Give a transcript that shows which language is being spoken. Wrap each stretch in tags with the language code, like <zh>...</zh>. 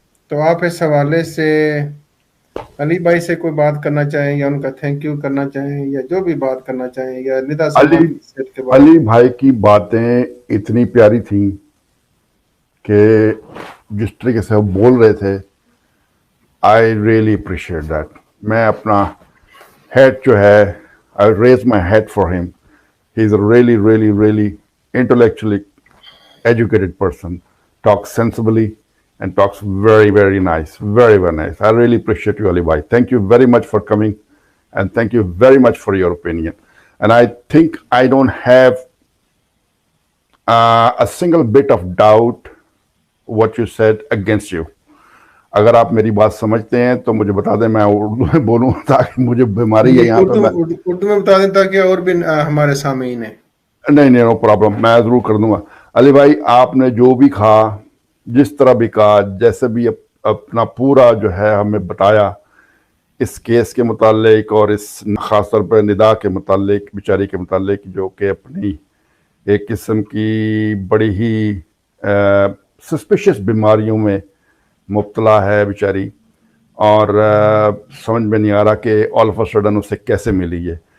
<ur>تو آپ اس حوالے سے علی بھائی سے کوئی بات کرنا چاہیں، یا ان کا تھینک یو کرنا چاہیں، یا جو بھی بات کرنا چاہیں، یا ندا صاحب کے بارے علی بھائی کی باتیں اتنی پیاری تھیں کہ جس طریقے سے وہ بول رہے تھے،</ur> <en>I really appreciate that.</en> <ur>میں اپنا ہیڈ جو ہے</ur> <en>I raise my hat for him. He is a really, really, really intellectually educated person. Talks sensibly and talks very, very nice. Very, very nice. I really appreciate you, Ali Bhai. Thank you very much for coming, and thank you very much for your opinion. And I think I don't have a single bit of doubt what you said against you.</en> <ur>اگر آپ میری بات سمجھتے ہیں تو مجھے بتا دیں، میں اردو میں بولوں تاکہ مجھے بیماری ہے یہاں پہ. اردو میں بتا دیں تاکہ اور بھی ہمارے سامعین ہیں. نہیں نو پرابلم، میں ضرور کر دوں گا. علی بھائی آپ نے جو بھی کہا، جس طرح بھی کہا، جیسے بھی اپنا پورا جو ہے ہمیں بتایا اس کیس کے متعلق، اور اس خاص طور پر ندا کے متعلق، بیچاری کے متعلق، جو کہ اپنی ایک قسم کی بڑی ہی سسپیشس بیماریوں میں مبتلا ہے بیچاری، اور سمجھ میں نہیں آ رہا کہ</ur> <en>all of a sudden</en> <ur>اسے کیسے ملی ہے.</ur>